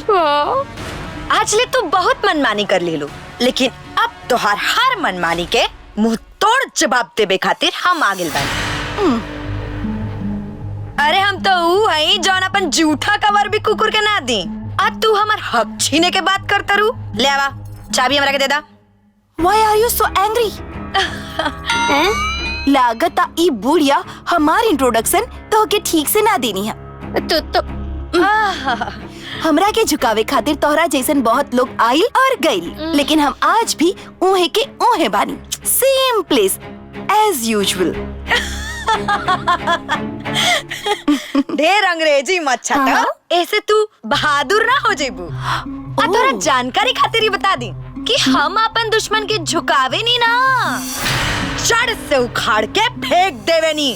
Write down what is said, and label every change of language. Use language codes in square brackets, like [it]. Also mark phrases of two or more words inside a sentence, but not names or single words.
[bho] आज ले तू बहुत मनमानी कर ले लो, लेकिन अब तोहार हर मनमानी के मुंह तोड़ जवाब देवे खातिर हम आगे बानी। अरे हम तो ऊ है जौन अपन जूठा कवर भी कुकुर के ना दी। आज तू हमार हक छीने के बात करता रू। ले आवा चाबी हमरा के दे दा। [en] Why are you so angry? [bho] लागत ई बुढ़िया हमार इंट्रोडक्शन तो के ठीक से ना देनी है। तो हमरा के झुकावे खातिर तोहरा जैसन बहुत लोग आइल और गइल, लेकिन हम आज भी ऊहे के ऊहे बानी। [en] Same place as usual. [bho] ढेर अंग्रेजी मत छटा, ऐसे तू बहादुर ना हो जेबू। आ तोरा जानकारी खातिर ही बता दी कि हम अपन दुश्मन के झुकावे नी ना, जड़ से उखाड़ के फेंक देवे नी।